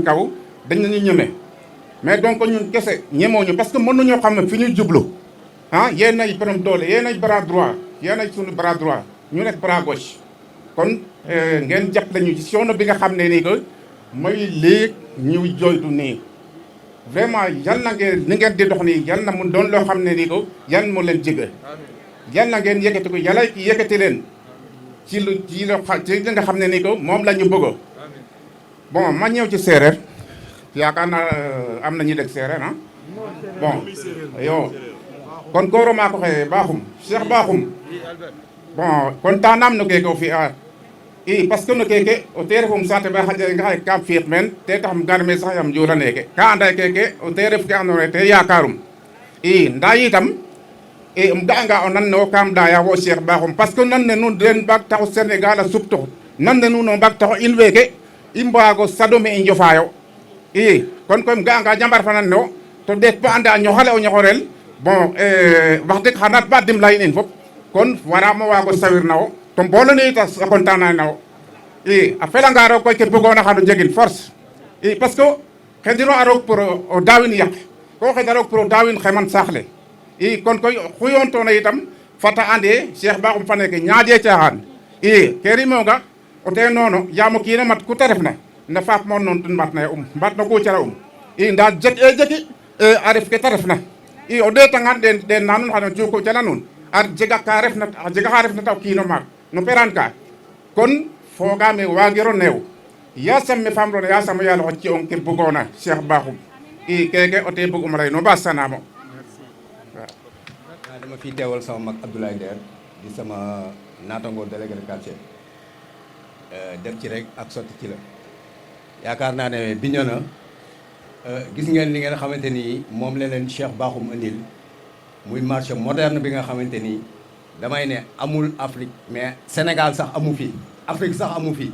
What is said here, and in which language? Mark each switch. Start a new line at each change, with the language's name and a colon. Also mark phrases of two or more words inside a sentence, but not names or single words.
Wolof: kaw dañ ñu ñeme
French: mais donc
Wolof: ñun kese ñemoo ñu
French: parce que
Wolof: mën nañoo xam ne fi ñu jublu yéen ay borom doole yéen ay
French: bras droit
Wolof: yéen ay sunu
French: bras droit
Wolof: ñu nekk
French: bras gauche
Wolof: kon ngeen jàppale ñu ci coono bi nga xam ne nii que mooy lii ñuy jooytu nii vraiment yal na ngeen ni ngeen di dox nii yal na mu doon loo xam ne nii ko yal mu leen jege yal na ngeen yëkkati ko yàlla yëkkati leen ci li nga xam ne nii ko moom la ñu bëgg bon ma ñëw ci séeréer yaakaar naa am na ñu dégg séeréer bon yow kon
Serer: kooro maa ko xëye baaxum Cheikh baaxum bon kon tanam no keke o fi'a i
French: parce que
Serer: no keke o te refum saate ba xaƴa nga xaye kam fiix meen te taxam gar me sax yam njula neke ka anda keke o te ref ke andoona yee te yakarum i nda yitam um ga'anga o nan ne wo kam ɗaya wo Cheikh Bakhoum
French: parce que
Serer: nan ne nuun den mbaag taxu Sénégal a suptoox nan ne nuun o mbaag taxu in weeke i mbaago sado me i njofaayo i kon koy um ga'anga jambar fa nan ne wo to ɗeet ba anda ñoxale o ñoxorel bon
Wolof: wax dëgg
Serer: xanaa ba dimla in fop kon waramo waago sawir na wo to mboolo ne it a content na wo i a felanga roog koy ke bëgoona xano jegin force i
French: parce que
Serer: xediro a roog pour o daawin yaq ko xeda roog pour o daawin xeman saax le i kon koy xu yoontoona itam fata ande Cheikh Bakhoum fa neke ñaaƴe caaxaan i ke rimonga o te noono yaam o kiina mat ku te refna na faap mo noon ten mbat na mbat no gucara i nda jeg e jeki a ref ke te refna i o ɗeetangaan den na nuun xano cuuko cala nuun a jega xa refna ta o kiino maak no peraan ka kon foogaame waagiro neew yasam me faam roona yasam o yaal oxe ci'ong ke bugoona Cheikh Bakhoum i keke o te bugum lay no mbaasanaam
Wolof: dama fi teewal sama mag Abdoulaye Nder di sama naatango
French: délégué de quartier
Wolof: def ci rek ak sotti ci la yaakaar naa ne Bignona gis ngeen li ngeen xamante ni moom la leen Cheikh Bakhoum indil muy
French: marché moderne
Wolof: bi nga xamante ni damay ne amul Afrique mais Sénégal sax amu fi Afrique sax amu fi